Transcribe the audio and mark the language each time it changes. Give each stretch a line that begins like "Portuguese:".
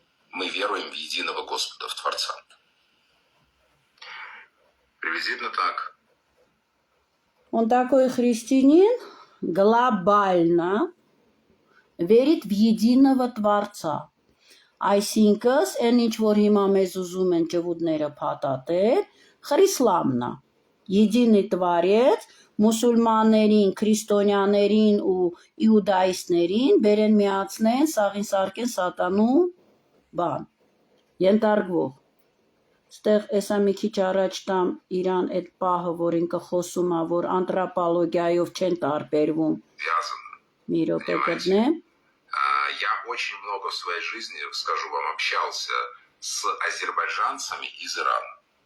Russian: Мы веруем в единого Господа, в Творца. Приблизительно так. Он такой христианин глобально верит в единого Творца.
Armenian: Այսինքն, այն ինչ որ հիմա մեզ ուզում են ջվուդները փաթաթել, խրիսլամն է։
Russian: Единый Творец,
Armenian: մուսուլմաններին, քրիստոնյաներին ու իուդայիստներին բերեն միացնեն, սաղին սարքեն սատանու բան։ Ենթարկվող։ Ստեղ էսա մի քիչ առաջ տամ իրան այդ պահը, որ ինքը խոսում է, որ անտրոպոլոգիայով չեն տարբերվում։ Մի րոպե կգնեմ։
Russian: Я очень много в своей жизни, скажу вам, общался с азербайджанцами из Ирана.